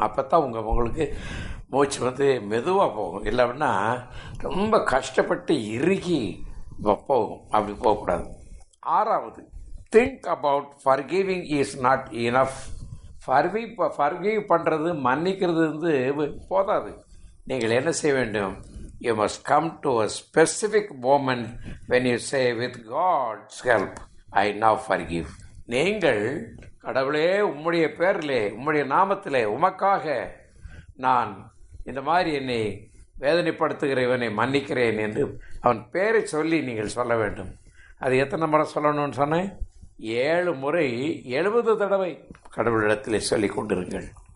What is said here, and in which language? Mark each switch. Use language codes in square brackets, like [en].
[ta] அப்போ தான் உங்களுக்கு மூச்சு மெதுவாக போகும். இல்லைன்னா ரொம்ப கஷ்டப்பட்டு இறுகி போகும். அப்படி போகக்கூடாது. [en] 6வது, think about forgiving is not enough. [ta] Forgive பண்ணுறது, மன்னிக்கிறது போதாது. நீங்கள் என்ன செய்ய வேண்டும்? [en] You must come to a specific moment when you say, with God's help, I now forgive. [ta] நீங்கள் கடவுளே உம்முடைய பேரிலே, உம்முடைய நாமத்திலே, உமக்காக நான் இந்த மாதிரி என்னை வேதனைப்படுத்துகிற இவனை மன்னிக்கிறேன் என்று அவன் பேரை சொல்லி நீங்கள் சொல்ல வேண்டும். அது எத்தனை முறை சொல்லணும்னு சொன்னேன்? 7 முறை 70 தடவை கடவுளிடத்திலே சொல்லி கொண்டிருங்கள்.